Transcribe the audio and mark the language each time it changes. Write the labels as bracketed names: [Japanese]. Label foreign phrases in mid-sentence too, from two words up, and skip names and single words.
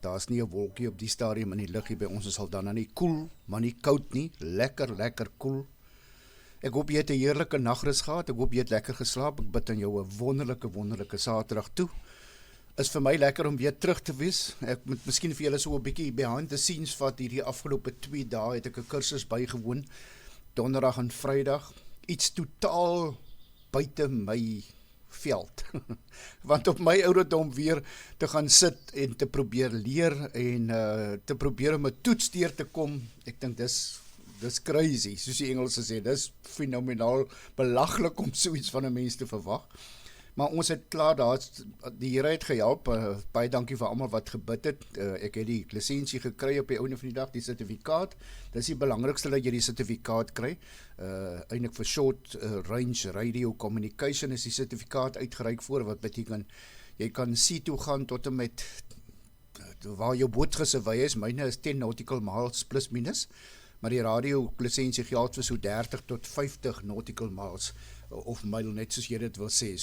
[Afrikaans] Daar's nie 'n wolkie op die stadium in die lug hier by ons. Is al dan nie koel, maar nie koud nie. Lekker koel. Ek hoop jy het 'n heerlike nagrus gehad. Ek hoop jy het lekker geslaap. Ek bid aan jou 'n wonderlike Saterdag toe. Is vir my lekker om weer terug te wees. Ek moet miskien vir julle so 'n bietjie [English] behind the scenes [Afrikaans] vat. Hierdie afgelope 2 dae het ek 'n kursus bygewoon. Donderdag en Vrydag. Iets totaal buite my veld. Want op my ouderdom weer te gaan sit en te probeer leer en te probeer om 'n toets deur te kom. Ek dink dis crazy, soos die Engelse sê. Dis fenomenaal belaglik om so iets van 'n mens te verwag. Maar ons het klaar, die Here het gehelp, baie dankie vir almal wat gebid het, ek het die lisensie gekry op die einde van die dag, die sertifikaat, dis die belangrikste dat jy die sertifikaat kry, eintlik vir [English] short range radio communication [Afrikaans] is die sertifikaat uitgereik voor, wat beteken, jy kan see toe gaan tot en met, waar jou boot gesewy is, myne is 10 [English] nautical miles [Afrikaans] plus minus, maar die radio lisensie geld vir so 30 tot 50 [English] nautical miles, [Afrikaans] of myl, net soos jy dit wil sê.